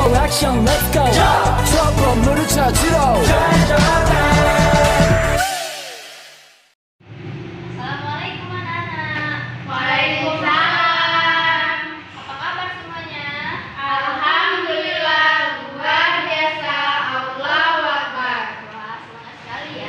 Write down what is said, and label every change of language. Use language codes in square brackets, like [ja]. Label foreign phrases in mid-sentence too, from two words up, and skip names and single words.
[en] action let's go [ko] 저 건물을 찾으러 [id] Assalamualaikum anak-anak. Waalaikumsalam. Apa kabar semuanya? Alhamdulillah, luar biasa. [ar] الله أكبر. [id] Wah, semangat sekali ya.